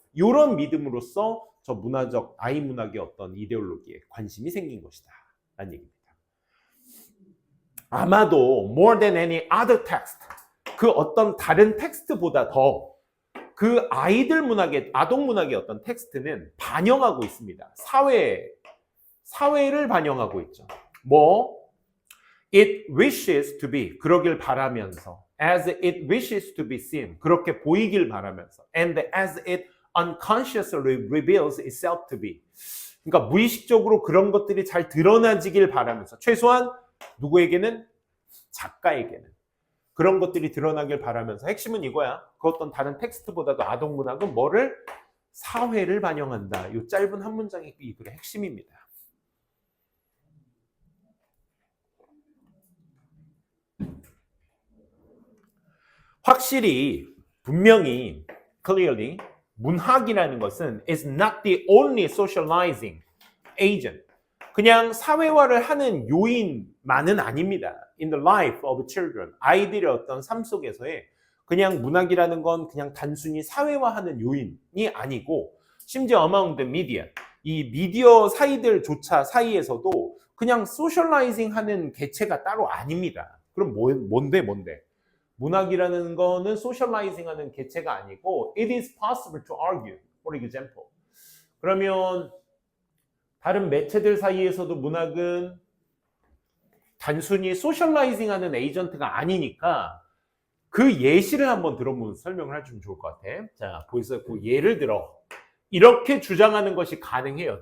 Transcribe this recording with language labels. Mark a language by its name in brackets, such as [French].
[Korean] 이런 믿음으로써 저 문화적 아이 문학의 어떤 이데올로기에 관심이 생긴 것이다 라는 얘기입니다. 아마도 [English] more than any other text, [Korean] 그 어떤 다른 텍스트보다 더 그 아이들 문학의, 아동 문학의 어떤 텍스트는 반영하고 있습니다. 사회를 반영하고 있죠. 뭐 [English] it wishes to be, [Korean] 그러길 바라면서, [English] as it wishes to be seen, [Korean] 그렇게 보이길 바라면서, [English] and as it unconsciously reveals itself to be, [Korean] 그러니까 무의식적으로 그런 것들이 잘 드러나지길 바라면서, 최소한 누구에게는? 작가에게는 그런 것들이 드러나길 바라면서. 핵심은 이거야. 그 어떤 다른 텍스트보다도 아동 문학은 뭐를? 사회를 반영한다. 이 짧은 한 문장이 이 글의 핵심입니다. 확실히 분명히 [English] clearly [Korean] 문학이라는 것은 [English] is not the only socializing agent. [Korean] 그냥 사회화를 하는 요인만은 아닙니다. [English] In the life of children. [Korean] 아이들의 어떤 삶 속에서의 그냥 문학이라는 건 그냥 단순히 사회화하는 요인이 아니고 심지어 [English] among the media. [Korean] 이 미디어 사이에서도 그냥 소셜라이징 하는 개체가 따로 아닙니다. 그럼 뭔데? 문학이라는 거는 소셜라이징 하는 개체가 아니고 [English] it is possible to argue, for example. [Korean] 그러면 다른 매체들 사이에서도 문학은 단순히 소셜라이징 하는 에이전트가 아니니까 그 예시를 한번 들어보면 설명을 해주면 좋을 것 같아. 자, 보이세요? 그 예를 들어 이렇게 주장하는 것이 가능해요.